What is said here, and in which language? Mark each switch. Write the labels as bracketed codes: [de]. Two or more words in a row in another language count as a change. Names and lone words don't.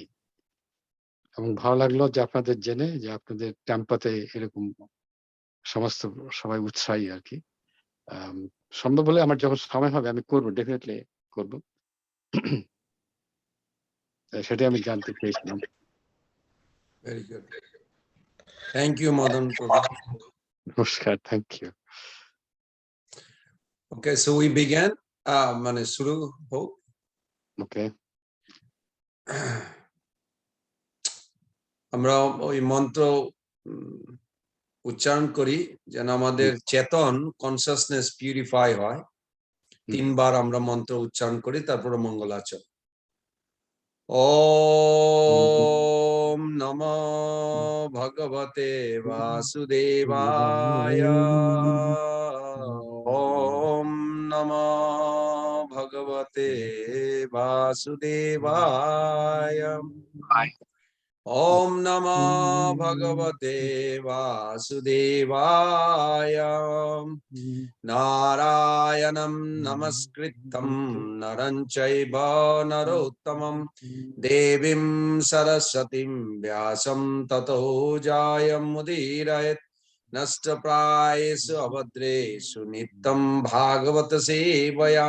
[bn] এবং ভালো লাগলো যে আপনাদের জেনে যে আপনাদের ট্যাম্পাতে এরকম সমস্ত সবাই উৎসাহী আর কি। সম্ভব হলে আমার যখন সময় হবে আমি করবো, ডেফিনেটলি করবো। সেটাই আমি জানতে চেয়েছিলাম। [en] Very good. Thank you, Madan Prabhu. [bn] নমস্কার, [en] thank you. Okay, so we began. [bn] মানে শুরু হোক। ওকে, আমরা ওই মন্ত্র উচ্চারণ করি যেন আমাদের চেতন [en] consciousness purify [bn] হয়। 3 বার আমরা মন্ত্র উচ্চারণ করি, তারপরে মঙ্গলাচরণ। [sa] ওম নমো ভগবতে বাসুদেবায়। ওম নমো ভগবতে বাসুদেবায়। ওম নমো ভগবতে বাসুদেবায়। নারায়ণং নমস্কৃত্যং নরং চৈব নরোত্তমং দেবীং সরস্বতীং ব্যাসং ততো জয়মুদীরয়েৎ। নষ্টপ্রায়েষু অভদ্রেষু নিত্যং ভাগবত সেবয়া।